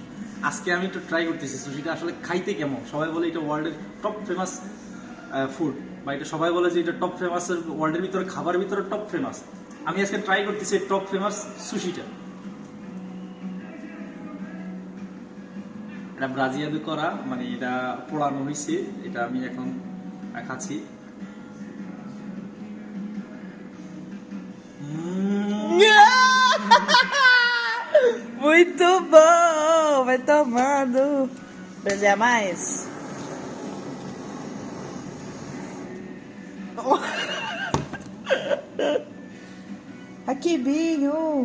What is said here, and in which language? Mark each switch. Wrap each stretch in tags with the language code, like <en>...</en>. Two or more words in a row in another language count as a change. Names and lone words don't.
<bn>আজকে আমি একটু ট্রাই করতেছি সুশিটা আসলে খাইতে কেমন। সবাই বলে এটা</bn> <en>world's top famous food,</en> <bn>বা এটা সবাই বলে যে এটা</bn> <en>top famous,</en> <bn>ওয়ার্ল্ডের ভিতরে খাবারের ভিতরে</bn> <en>top famous.</en> <bn>আমি আজকে ট্রাই করতেছি</bn> <en>top famous</en> <bn>সুশিটা। এটা ব্রাজিয়াতে করা, মানে এটা পোড়ানো হয়েছে, এটা আমি এখন খাচ্ছি।</bn> <pt>Muito bom! Vai tomando. Deseja mais? Aqui, Binho.</pt>